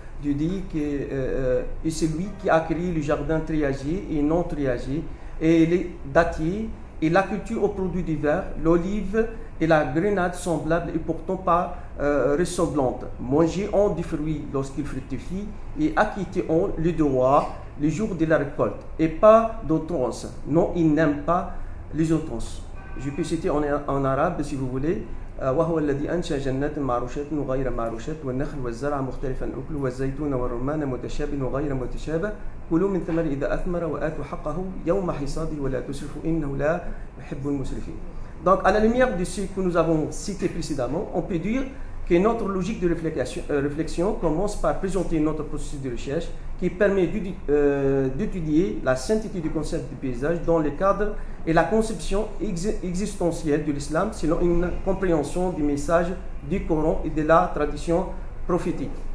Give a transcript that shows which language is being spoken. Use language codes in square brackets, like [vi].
[fr] Dieu dit que c'est lui qui a créé le jardin triagier et non triagier, et les dattiers et la culture aux produits divers, l'olive et la grenade semblables et pourtant pas ressemblantes, mangés en du fruit lorsqu'ils fructifient et acquittés en le droit le jour de la récolte et pas d'outrance. Non, ils n'aiment pas les outrances. Je peux citer en arabe si vous voulez. [ar] وهو الذي أنشى جنات معروشات وغير معروشات والنخل والزرع مختلفا أكله والزيتون والرمان متشابه وغير متشابه كلوا من ثمر إذا أثمر وآتوا حقه يوم حصاده ولا تسرفوا إنه لا يحب المسرفين. [fr] Donc à la lumière de ce que nous avons cité précédemment, on peut dire que notre logique de réflexion commence par présenter notre processus de recherche qui permet d'étudier la sainteté du concept du paysage dans le cadre et la conception existentielle de l'islam selon une compréhension du message du Coran et de la tradition prophétique.